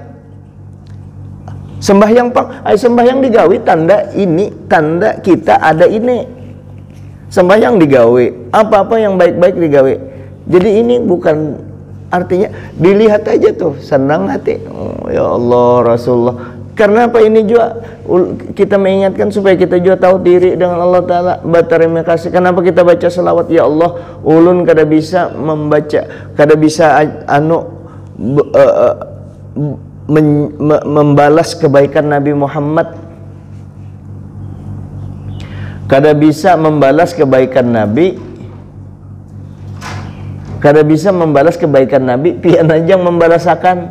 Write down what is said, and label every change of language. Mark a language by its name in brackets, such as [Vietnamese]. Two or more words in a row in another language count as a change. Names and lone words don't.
[Banjar] Sembahyang pang, sembahyang digawi tanda ini, tanda kita ada ini. Sembahyang digawi, apa-apa yang baik-baik digawi. [Indonesian] Jadi ini bukan artinya dilihat aja tuh senang hati. Oh, ya Allah Rasulullah. Karena apa ini juga kita mengingatkan supaya kita juga tahu diri dengan Allah Ta'ala. Berterima kasih. Kenapa kita baca selawat? Ya Allah, [Banjar] ulun kada bisa membaca, kada bisa membalas kebaikan Nabi Muhammad, kada bisa membalas kebaikan Nabi kada bisa membalas kebaikan Nabi, pian aja membalasakan.